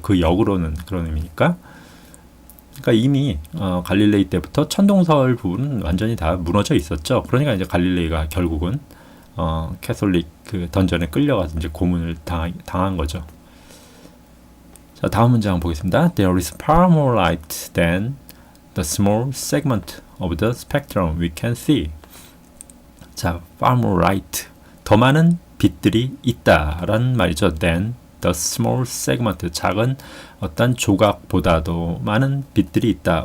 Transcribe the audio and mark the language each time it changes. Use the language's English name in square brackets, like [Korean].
[Korean] 그 역으로는 그런 의미니까. 그러니까 이미 갈릴레이 때부터 천동설 부분은 완전히 다 무너져 있었죠. 그러니까 이제 갈릴레이가 결국은 캐톨릭 그 던전에 끌려가서 이제 고문을 당한 거죠. 자, 다음 문장 보겠습니다. [English] There is far more light than the small segment of the spectrum we can see. [Korean] 자, far more light. 더 많은 빛들이 있다라는 말이죠. [English] than the small segment. [Korean] 작은 어떤 조각보다도 많은 빛들이 있다.